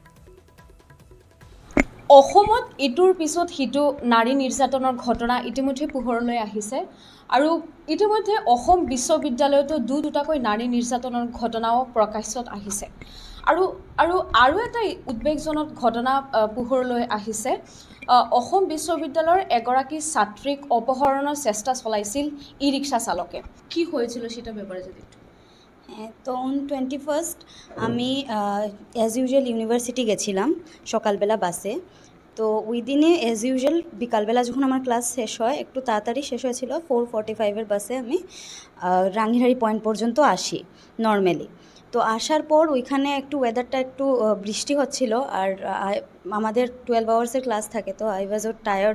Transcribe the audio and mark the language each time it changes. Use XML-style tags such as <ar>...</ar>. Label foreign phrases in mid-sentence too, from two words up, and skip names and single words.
<as>অসমত ইটোৰ পিছত সিটো নাৰী নিৰ্যাতনৰ ঘটনা ইতিমধ্যে পোহৰলৈ আহিছে আৰু ইতিমধ্যে অসম বিশ্ববিদ্যালয়তো দুটাকৈ নাৰী নিৰ্যাতনৰ ঘটনাও প্ৰকাশ্যত আহিছে আৰু এটা উদ্বেগজনক ঘটনা পোহৰলৈ আহিছে অসম বিশ্ববিদ্যালয়ৰ এগৰাকী ছাত্ৰীক অপহৰণৰ চেষ্টা চলাইছিল ই-ৰিক্সা চালকে</as> <bn>কি হয়েছিল সেটা ব্যাপারে যদি তো অন 21st আমি</bn> <en>as usual</en> <bn>ইউনিভার্সিটি গেছিলাম সকালবেলা বাসে তো ওই দিনে</bn> <en>as usual</en> <bn>বিকালবেলা যখন আমার ক্লাস শেষ হয় একটু তাড়াতাড়ি শেষ হয়েছিল 4:45 বাসে আমি রাঙ্গিহারি পয়েন্ট পর্যন্ত আসি নর্মালি তো আসার পর ওইখানে একটু ওয়েদারটা একটু বৃষ্টি হচ্ছিল আর আমাদের 12 আওয়ার্সের ক্লাস থাকে তো</bn> <en>I was tired</en>